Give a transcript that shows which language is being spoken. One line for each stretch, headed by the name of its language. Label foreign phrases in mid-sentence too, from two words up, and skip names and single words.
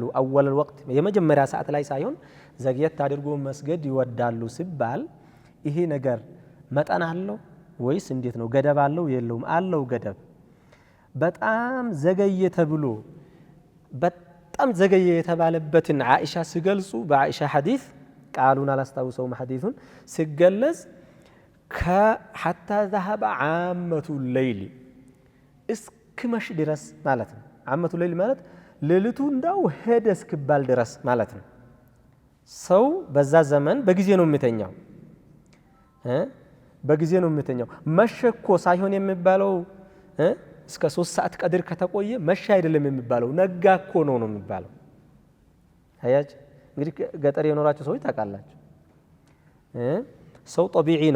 Amharic: አወል ወቅት የመጀመሪያ ሰዓት ላይ ሳይሆን ዘግየት አድርጎ መስገድ ይወዳሉ ሲባል ይሄ ነገር መጠን አለው ወይስ እንዴት ነው ገደብ አለው የለውም አለው ገደብ በጣም ዘገየ ተብሎ በጣም ዘገየ የተባለበትን ዓኢሻ ሲገልጹ በዓኢሻ ሐዲስ ቃሉን አላስታውሰውም ሐዲሱን ሲገለጽ
Arabic: حتى ذهب عامة الليل
Amharic: እስክመሽ ድረስ ማለት ነው
Arabic: عامة الليل
Amharic: ማለት ሌሊቱ እንዳው ሄደ እስክባል ድረስ ማለት ነው ሰው በዛ ዘመን በጊዜ ነው የሚተኛው መሸኮ ሳይሆን የሚባለው እስከ 3 ሰዓት ቀድር ከተቆየ መሻ አይደለም የሚባለው ነጋኮ ነው የሚባለው አያጅ እንግዲህ ገጠር የኖራችሁ ሰዎች ታውቃላችሁ ሰው ጠቢዒ ነው